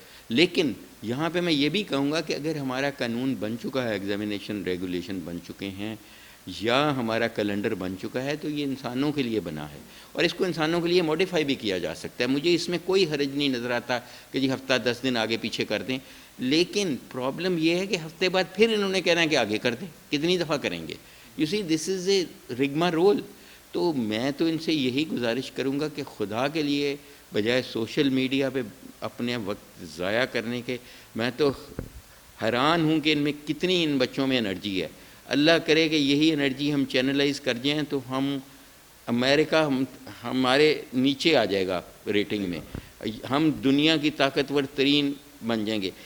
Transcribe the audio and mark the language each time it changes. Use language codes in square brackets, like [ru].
[ur] لیکن یہاں پہ میں یہ بھی کہوں گا کہ اگر ہمارا قانون بن چکا ہے، ایگزامینیشن ریگولیشن بن چکے ہیں، یا ہمارا کیلنڈر بن چکا ہے، تو یہ انسانوں کے لیے بنا ہے، اور اس کو انسانوں کے لیے موڈیفائی بھی کیا جا سکتا ہے. مجھے اس میں کوئی حرج نہیں نظر آتا کہ جی ہفتہ 10 دن آگے پیچھے کر دیں. لیکن پرابلم یہ ہے کہ ہفتے بعد پھر انہوں نے کہنا ہے کہ آگے کر دیں. کتنی دفعہ کریں گے؟ [en] You see, this is a rigmarole. [ur] تو میں تو ان سے یہی گزارش کروں گا کہ خدا کے لیے بجائے سوشل میڈیا پہ اپنے وقت ضائع کرنے کے، میں تو حیران ہوں کہ ان میں کتنی ان بچوں میں انرجی ہے. اللہ کرے کہ یہی انرجی ہم چینلائز کر جائیں تو ہم امریکہ ہمارے نیچے آ جائے گا ریٹنگ میں، ہم دنیا کی طاقتور ترین بن جائیں گے.